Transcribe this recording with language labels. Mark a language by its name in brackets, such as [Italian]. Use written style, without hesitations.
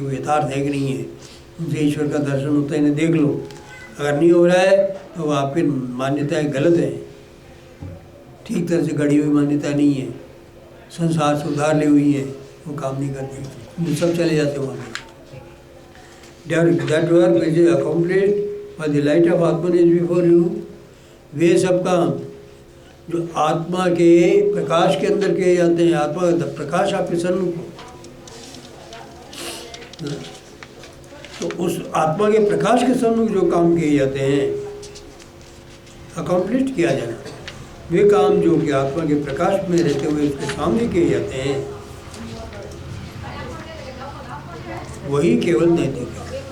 [Hindi] वो यथार्थ है कि नहीं है, उनसे ईश्वर का दर्शन होता है, इन्हें देख लो। अगर नहीं हो रहा है तो वो आपकी मान्यताएं गलत हैं, ठीक तरह से गढ़ी हुई मान्यता नहीं है, संसार से उधार ली हुई है, वो काम नहीं करती, सब चले जाते वहाँ पर। [English] That work which is accomplished by the light of Atman is before you। [Hindi] वे सब काम जो आत्मा के प्रकाश के अंदर किए जाते हैं, आत्मा का प्रकाश आपके सन्मुख हो, तो उस आत्मा के प्रकाश के सन्मुख जो काम किए जाते हैं, अकम्प्लिश किया जाना, वे काम जो कि आत्मा के प्रकाश में रहते हुए उसके सामने किए जाते हैं, वही केवल नैतिक है।